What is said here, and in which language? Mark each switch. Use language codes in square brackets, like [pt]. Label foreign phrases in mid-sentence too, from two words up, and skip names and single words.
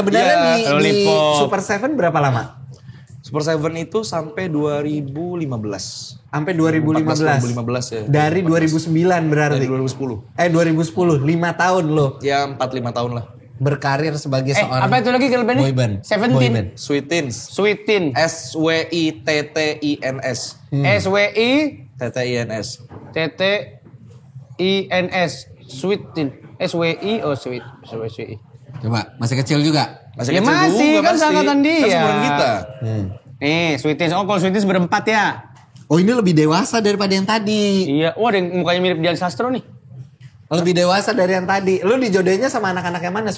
[id] Sebenarnya Iya, di Lollipop. Super Seven berapa lama? Super Seven itu sampai 2015. Sampai 2015. 2015 ya. Dari 2009 berarti. Dari 2010. 2010, 5 tahun lo Ya 4-5 tahun lah. berkarir sebagai seorang Apa itu lagi [en] girl band? boy band. Boy [id] 17. [en] band. [id] Sweetins. Sweetin. SWITTINS. SWI TTINS. TTINS. Sweetin. SWI oh sweet. SWI. Coba, masih kecil juga. Ya masih, kan seangkatan dia. Kan seumuran kita. Nih, Sweetin. Oh kalau Sweetin berempat ya. Oh ini lebih dewasa daripada yang tadi. Iya. Wah ada yang mukanya mirip Dian Sastro nih. Lebih dewasa dari yang tadi. Lu dijodohinnya sama anak-anak yang mana?